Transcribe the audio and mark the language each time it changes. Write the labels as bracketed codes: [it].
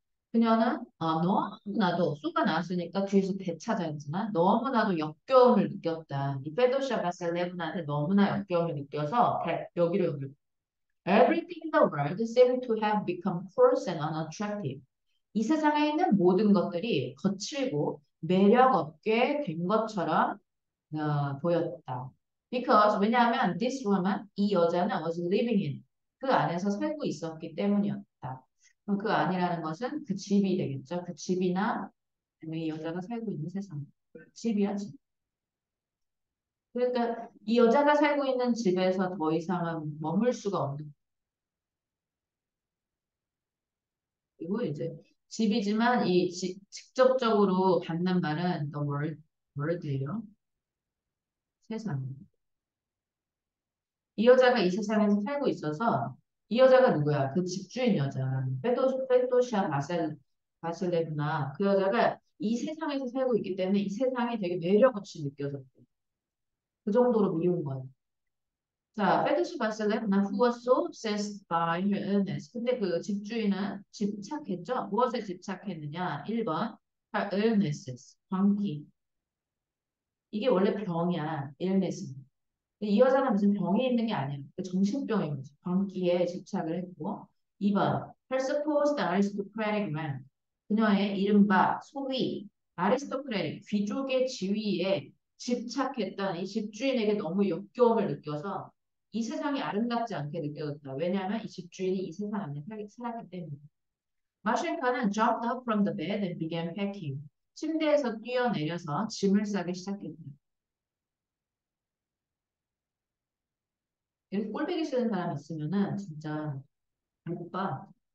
[ko] 그녀는 너무나도 쏘가 나왔으니까 뒤에서 되찾아야지만 너무나도 역겨움을 느꼈다. 이 페도시아 바셀레브나한테 너무나 역겨움을 느껴서 여기로 연결. [en] Everything in the world seemed to have become coarse and unattractive. [ko] 이 세상에 있는 모든 것들이 거칠고 매력 없게 된 것처럼 보였다. [en] Because [ko] 왜냐하면 [en] this woman [ko] 이 여자는 [en] was living in [ko] 그 안에서 살고 있었기 때문이었다. 그럼 그 안이라는 것은 그 집이 되겠죠. 그 집이나 아니면 이 여자가 살고 있는 세상. 집이야 집. 그러니까 이 여자가 살고 있는 집에서 더 이상은 머물 수가 없는. 그리고 이제 집이지만 직접적으로 받는 말은 the world예요. 세상. 이 여자가 이 세상에서 살고 있어서 이 여자가 누구야? 그 집주인 여자. 페도시아 바셀레브나 그 여자가 이 세상에서 살고 있기 때문에 이 세상이 되게 매력 없이 느껴졌대. 그 정도로 미운 거야. [en] 자, 페도시 바셀레브나 who was so obsessed by her illness. [ko] 근데 그 집주인은 집착했죠? 무엇에 집착했느냐? 1번 her illnesses, 광기. 이게 원래 병이야, illness. 이 여자는 무슨 병이 있는 게 아니야. 그 정신병인 거지. 광기에 집착을 했고. 2번. [en] Her supposed aristocratic rank. [ko] 그녀의 이른바 소위 아리스토크라틱 귀족의 지위에 집착했던 이 집주인에게 너무 역겨움을 느껴서 이 세상이 아름답지 않게 느껴졌다. 왜냐하면 이 집주인이 이 세상 안에 살았기 때문에. [en] 마실카는 jumped up from the bed and began packing. [ko] 침대에서 뛰어내려서 짐을 싸기 시작했다. 이렇게 꼴보기 싫은 사람 있으면은 진짜 못 봐.